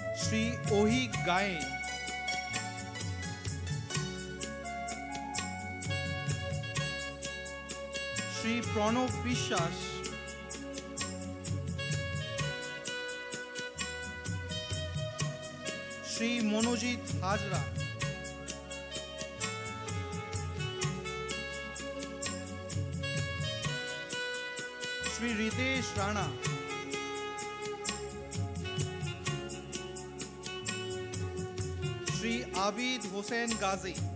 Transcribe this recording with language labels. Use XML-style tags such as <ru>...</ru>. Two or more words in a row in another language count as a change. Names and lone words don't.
<hi>श्री ओही गायन, श्री प्रणव বিশ্বাস, श्री মনোজিৎ হাজরা, श्री रितेश राणा, श्री आबिद हुसैन गाजी,</hi>